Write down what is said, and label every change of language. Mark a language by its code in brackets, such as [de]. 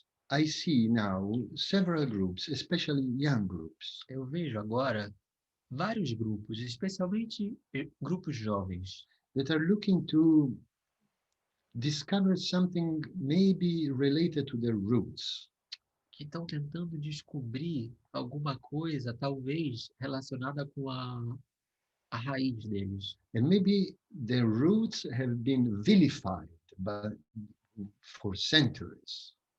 [en] I see now several groups, especially young groups, [pt] eu vejo agora vários grupos, especialmente grupos jovens, [en] that are looking to discover something maybe related to their roots. [pt] que estão tentando descobrir alguma coisa, talvez relacionada com a raiz deles. [en] And maybe their roots have been vilified for centuries.